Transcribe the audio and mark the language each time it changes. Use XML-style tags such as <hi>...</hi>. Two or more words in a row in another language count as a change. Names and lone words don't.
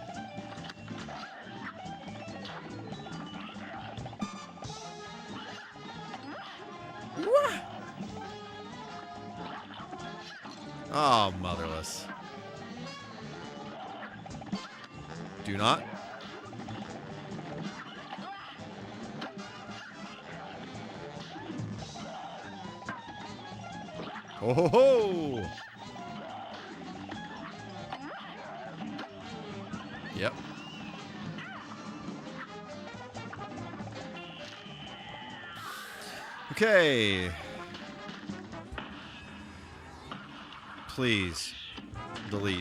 <en>What? Oh, motherless. Do not. Oh ho ho! Yep. Okay. Please delete.</en>